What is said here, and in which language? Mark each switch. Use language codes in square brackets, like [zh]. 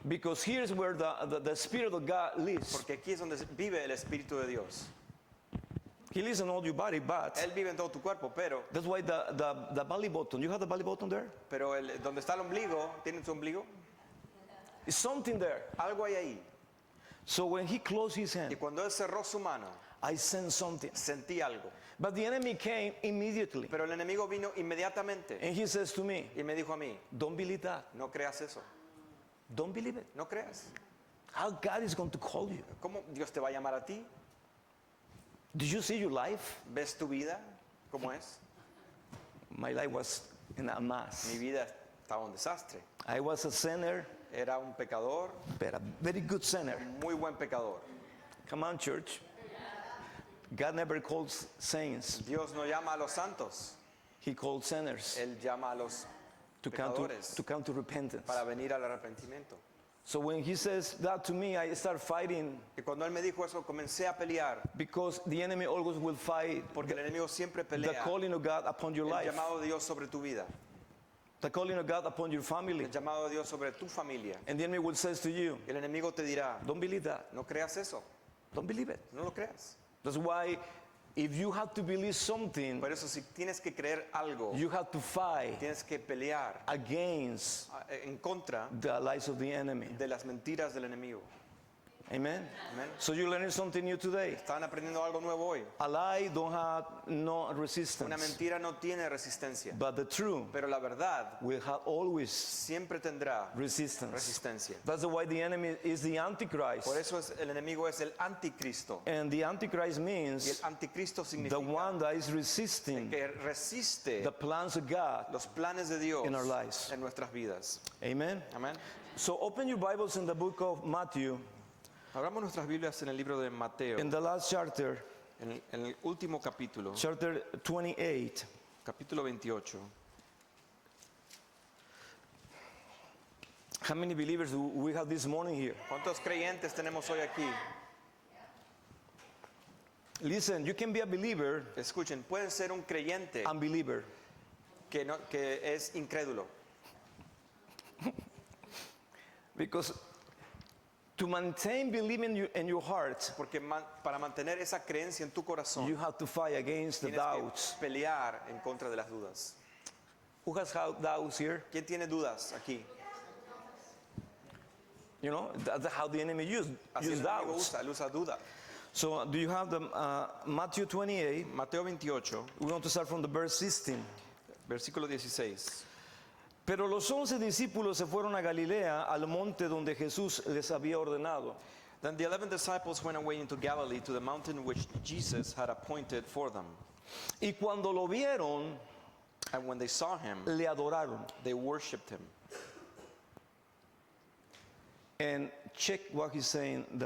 [en] Because here's where the Spirit of God lives. [es] porque aquí es donde vive el Espíritu de Dios. [en] He lives in all your body, but [es] Él vive en todo tu cuerpo, [en] that's why the belly button, you have the belly button there? [es] pero donde está el ombligo, ¿tiene tu ombligo? [en] It's something there. [es] Algo hay ahí. [en] So when he closed his [es] Y [en] hand, [es] cuando él cerró su mano, [en] I sensed something. [es] sentí algo. [en] But the enemy came immediately. [es] Pero el enemigo vino inmediatamente [en] And he says to me, [es] y me dijo a mí, [en] don't believe that. [es] no creas eso, [en] Don't believe it. [es] no creas. [en] How God is going to call you. [es] ¿Cómo Dios te va a llamar a ti? [en] Did you see your life? [es] ¿Ves tu vida? ¿Cómo es? [en] My life was in a [es] Mi [en] mess. [es] vida estaba un desastre. [en] I was a sinner, [es] Era un pecador, [en] but a very good sinner. [es] muy buen pecador. [en] Come on, church. God never calls saints. [es] Dios no llama a los santos, [en] He calls sinners [es] Él llama a los [en] to [es] pecadores [en] come to repentance. [es] para venir al arrepentimiento. [en] So when he says that to me, I start fighting [es] Y cuando Él me dijo eso, comencé a pelear, [en] because the enemy always will fight [es] porque el enemigo siempre [en] the [es] pelea [en] calling of God upon your [es] el [en] life, [es] llamado de Dios sobre tu vida, [en] the calling of God upon your family. [es] el llamado de Dios sobre tu familia. [en] And the enemy will say to you, [es] El enemigo te dirá, [en] don't believe that. [es] no creas eso, [en] Don't believe it. [es] no lo creas. [en] That's why if you have to believe something, [es] Por eso si tienes que creer algo, [en] you have to fight [es] tienes que pelear [en] against [es] en contra [en] the lies of the enemy. [es] de las mentiras del enemigo. [en] Amen? [es] Amén. [en] So you're learning something new today. [es] Están aprendiendo algo nuevo hoy. [en] A lie don't have no [es] Una [en] resistance, [es] mentira no tiene resistencia, [en] but the truth [es] pero la verdad [en] will have always [es] siempre tendrá [en] resistance. [es] resistencia. [en] That's why the enemy is the Antichrist. [es] Por eso el enemigo es el anticristo. [en] And the Antichrist [es] Y el [en] means [es] anticristo [en] the [es] significa [en] one that is resisting [es] que resiste [en] the plans of God. [es] los planes de Dios [en] in our lives. [es] en nuestras vidas. [en] Amen? [es] Amén. [en] So open your Bibles in the book of Matthew, [es] Abramos nuestras Biblias en el libro de Mateo, [en] in the last chapter, [es] en el último capítulo, [en] chapter 28. [es] capítulo 28. [en] How many believers do we have this morning here? [es] ¿Cuántos creyentes tenemos hoy aquí? [en] Listen, you can be a believer, [es] Escuchen, pueden ser un creyente [en] unbeliever. [es] que es incrédulo. [en] Because to maintain believing in your heart, [es] Porque para mantener esa creencia en tu corazón, [en] you have to fight against the [es] tienes [en] doubts. [es] que pelear en contra de las dudas. [en] Who has doubts here? [es] ¿Quién tiene dudas aquí? [en] You know, that's how the enemy uses [es] Así el enemigo [en] doubts. [es] él usa duda. [en] So do you have the Matthew 28? [es] Mateo 28, [en] We want to start from the verse 16. [es] versículo 16. Pero los 11 discípulos se fueron a Galilea, al monte donde Jesús les había ordenado. [en] Then the 11 disciples went away into Galilee to the mountain which Jesus had appointed for them. [es] Y cuando lo vieron, [en] And when they saw him, [es] le adoraron. [en] they worshipped him. And check what he's saying.